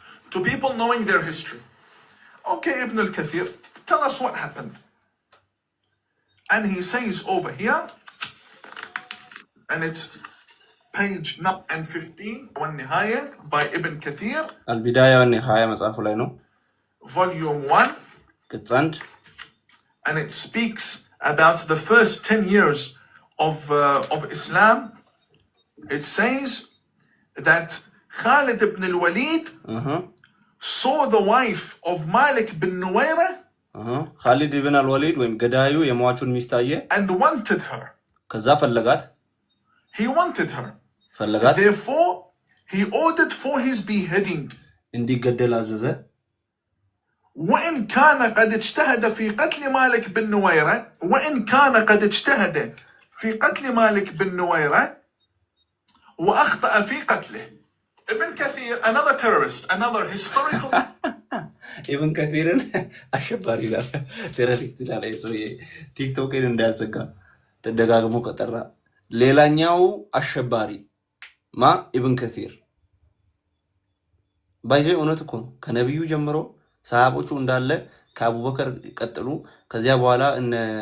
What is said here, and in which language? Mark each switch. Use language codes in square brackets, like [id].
[en] To people knowing their history. Okay, Ibn al-Kathir, tell us what happened. And he says over here, and it's page 15, والنهاية by Ibn Kathir. [am] البداية والنهاية መጽሐፉ ላይ ነው. [en] Volume 1. [am] ቅጽ1. [en] And it speaks about the first 10 years of Islam. It says that Khalid ibn al-Walid saw the wife of Malik bin Nuwayra [am] Khalid ibn al-Walid ወይም ገዳዩ የሟቹን ሚስት አየ [en] and wanted her. [am] ከዛ ፈለጋት። [en] He wanted her. [am] ፈለጋት። [en] Therefore, he ordered for his beheading. [am] እንዲገደል አዘዘ። [ar] وإن كان قد اجتهد في قتل مالك بن نويرة وأخطأ في قتله. [en] Ibn Kathir, another terrorist, another historical. [am] Ibn Kathirin አሸባሪ ይላል፣ ቴሮሪስት ይላል። ቲክቶክን እንዳያዘጋ ተደጋግሞ ቀጠራ። ሌላኛው አሸባሪ ኢብን ከሲር ባይዘ እውነት እኮ ነው። ከነብዩ ጀምሮ ሰሃቦቹ እንዳለ ከአቡበከር ቀጥሉ፣ ከዚያ በኋላ እነ